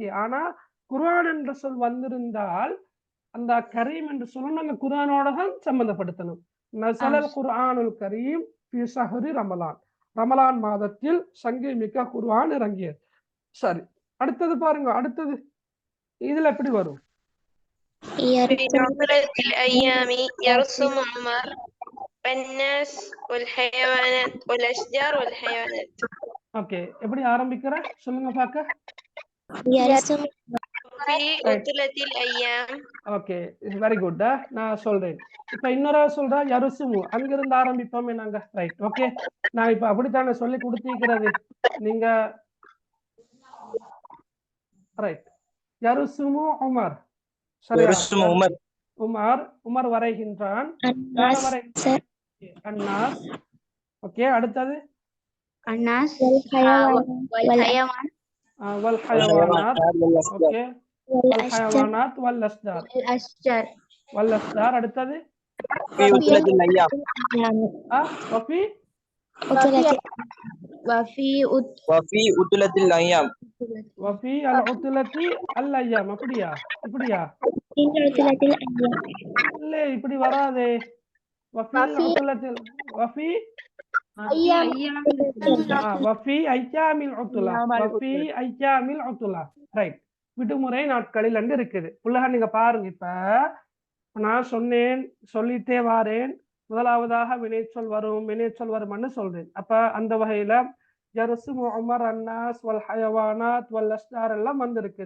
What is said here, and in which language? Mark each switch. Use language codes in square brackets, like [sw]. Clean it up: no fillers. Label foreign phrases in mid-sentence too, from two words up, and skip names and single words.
[ta] ஆனா குர்ஆன் என்ற சொல் வந்திருந்தால் அந்த கரீம் என்று சொல்ல நாங்க குர்ஆனோட தான் சம்பந்தப்படுத்தணும். [ar] نزل القرآن الكريم في شهر رمضان. [ta] ரமலான் மாதத்தில் சங்கை மிக்க குர்ஆன் இறங்கியது. சரி, அடுத்தது பாருங்க. அடுத்தது இதுல எப்படி வரும்? [ar] في عطلة الأيام يرسم عمر الناس والحيوانات والأشجار والحيوانات. [ta] ஓகே, எப்படி ஆரம்பிக்கிற சொல்லுங்க பார்க்க. [ar] في عطلة الأيام. [en] Okay, very good. [ta] நான் சொல்றேன். இப்ப இன்னொரு சொல்றா யருசுமு, அங்கிருந்து ஆரம்பிப்போமே நாங்க. [en] Right, okay. [ta] நான் இப்ப அப்படித்தானே சொல்லி கொடுத்திருக்கிறது நீங்க. ரைட், யருசுமு உமர். சரியா? உமர் உமர் வரைகின்றான். அன்னாஸ். ஓகே, அடுத்தது [ar] الناس والحيوانات. ஓகே, والحيوانات والأشجار. والأشجار. அடுத்தது وفي عطلة الأيام. وفي العطلة الأيام. [ta] அப்படியா? இப்படியா? இல்ல, இப்படி வராதே. [ar] وفي العطلة وفي وفي أيام العطلة. وفي أيام العطلة. [ta] ரைட், விடுமுறை நாட்களில் என்று இருக்குது. புள்ளக நீங்க பாருங்க. இப்ப நான் சொன்னேன், சொல்லிட்டே வாரேன். முதலாவதாக வினைச்சொல் வரும், வினைச்சொல் வரும்னு சொல்றேன். அப்ப அந்த வகையில [ar] يرسم عمر الناس والحيوانات والأشجار [ta] எல்லாம் வந்திருக்குது.